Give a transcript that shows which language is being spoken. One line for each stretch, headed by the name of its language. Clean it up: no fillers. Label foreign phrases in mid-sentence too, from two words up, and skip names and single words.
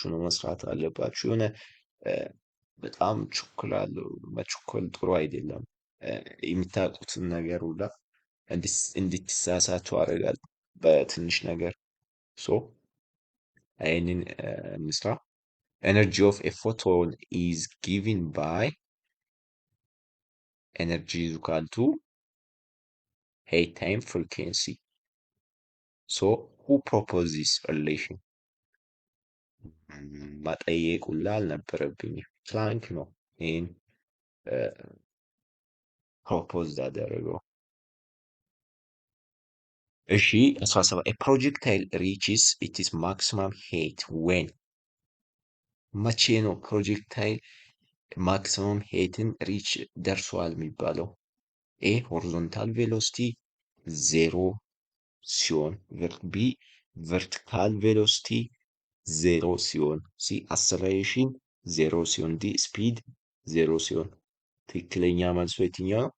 Amharic: ነው መስራት አለባችሁ። የሆነ በጣም ችኩላለሁ። መቸኮል ጥሩ አይደለም። የምታውቁትን ነገር ሁላ እንድትሳሳቱ አደርጋለሁ በትንሽ ነገር። ሶ ይህንን እንስራ።
English: Energy of a photon is given by energy is equal to height time frequency. So who proposed this relation?
Amharic: መጠየቅ ሁላ አልነበረብኝም። ፕላንክ ነው ይህን ፕሮፖዝ ያደረገው። እሺ 17
English: a projectile reaches its maximum height when
Amharic: መቼ ነው
English: projectile maximum
Amharic: ሄይትን ሪች ደርሷል የሚባለው?
English: A horizontal velocity 0
Amharic: ሲሆን፣
English: B vertical velocity 0
Amharic: ሲሆን፣
English: C acceleration 0
Amharic: ሲሆን፣
English: D speed 0
Amharic: ሲሆን። ትክክለኛ መልሶ የትኛው ነው?